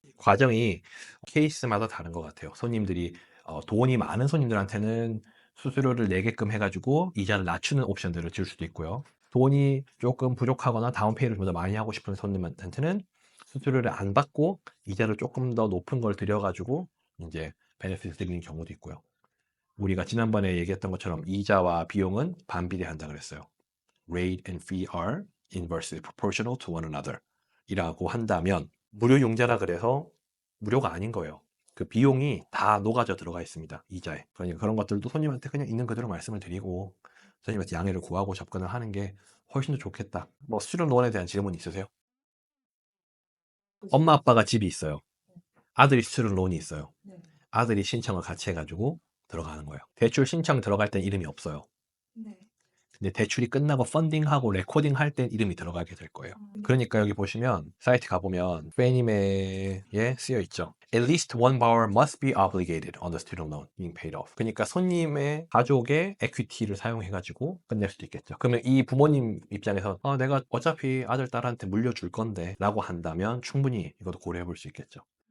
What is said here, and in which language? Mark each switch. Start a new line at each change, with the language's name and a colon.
Korean: 과정이 케이스마다 다른 것 같아요. 손님들이 돈이 많은 손님들한테는 수수료를 내게끔 해가지고 이자를 낮추는 옵션들을 줄 수도 있고요. 돈이 조금 부족하거나 다운페이를 좀 더 많이 하고 싶은 손님한테는 수수료를 안 받고 이자를 조금 더 높은 걸 들여가지고 이제 베네핏을 드리는 경우도 있고요. 우리가 지난번에 얘기했던 것처럼 이자와 비용은 반비례한다 그랬어요.
English: Rate and fee are inversely proportional to one another
Korean: 이라고 한다면 무료 용자라 그래서 무료가 아닌 거예요. 그 비용이 다 녹아져 들어가 있습니다. 이자에. 그러니까 그런 것들도 손님한테 그냥 있는 그대로 말씀을 드리고 손님한테 양해를 구하고 접근을 하는 게 훨씬 더 좋겠다. 뭐 스튜던트 론에 대한 질문 있으세요? 엄마 아빠가 집이 있어요. 아들이 스튜던트 론이 있어요. 아들이 신청을 같이 해가지고 들어가는 거예요. 대출 신청 들어갈 땐 이름이 없어요. 근데 대출이 끝나고 펀딩하고 레코딩 할 땐 이름이 들어가게 될 거예요. 그러니까 여기 보시면 사이트 가보면 페니메에 쓰여 있죠.
English: At least one borrower must be obligated on the student loan being paid off.
Korean: 그러니까 손님의 가족의 에퀴티를 사용해가지고 끝낼 수도 있겠죠. 그러면 이 부모님 입장에서 내가 어차피 아들 딸한테 물려줄 건데 라고 한다면 충분히 이것도 고려해 볼 수 있겠죠.